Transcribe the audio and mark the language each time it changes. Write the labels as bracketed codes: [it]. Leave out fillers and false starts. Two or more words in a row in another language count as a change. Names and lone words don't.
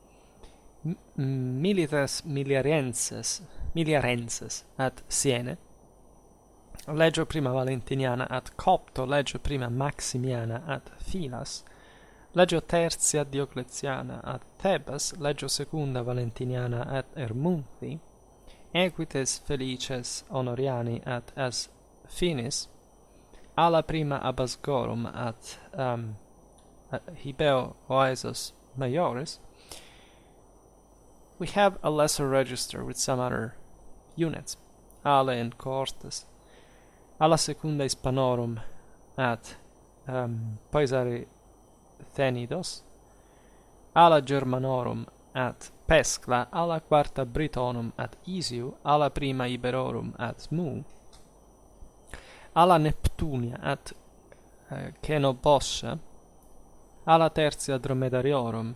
[en] Milites Miliarenses at Siene, Legio Prima Valentiniana at Copto, Legio Prima Maximiana at Filas, Legio Tertia Diocletiana at Thebas, Legio Secunda Valentiniana at Ermunthi, Equites Felices Honoriani at As Finis, ala prima Abasgorum at Hibeo Oesos Maioris. We have a lesser register with some other units, Ale and Cohortes, ala secunda Hispanorum at Paesari Thenidos, ala Germanorum at Pescla, ala quarta Britonum at Isiu, ala prima Iberorum at Mu, alla Neptunia at Cenobossa, alla Tertia Dromedariorum